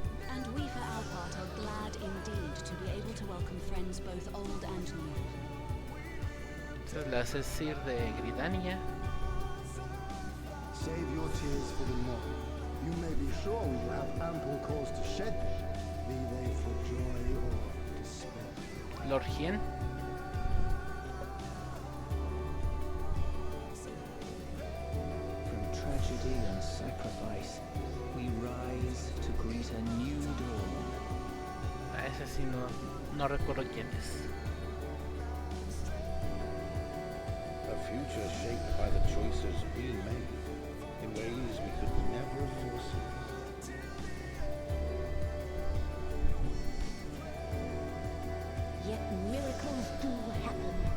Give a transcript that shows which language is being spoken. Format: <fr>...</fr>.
<en>And we for our part are glad indeed to be able to welcome friends both old and new.</en> <es>Esta es la Cecir de Gridania.</es> <en>Save your tears for the morrow. You may be sure we will have ample cause to shed them, be they for joy or despair. Lord Hien. From tragedy and sacrifice, we rise to greet a new dawn.</en> <es>Ese sí no recuerdo quién es.</es> <en>A future shaped by the choices we made in ways we could never foresee. Yet miracles do happen.</en>